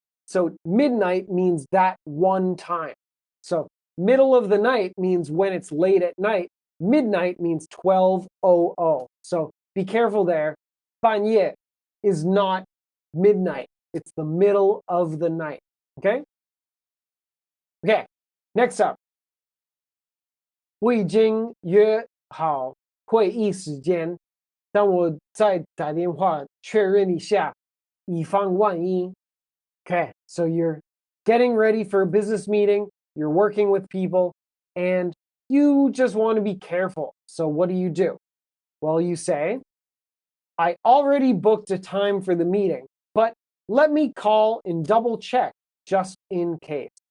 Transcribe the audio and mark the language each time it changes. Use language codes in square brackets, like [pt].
[en] So midnight means that one time. So middle of the night means when it's late at night. Midnight means 12:00. So be careful there. 半夜 is not midnight. It's the middle of the night. Okay? Okay, next up. [zh] 我已经约好会议时间，但我再打电话确认一下，以防万一。 [en] Okay, so you're getting ready for a business meeting, you're working with people, and you just want to be careful. So what do? Well, you say, I already booked a time for the meeting, but let me call and double check just in case.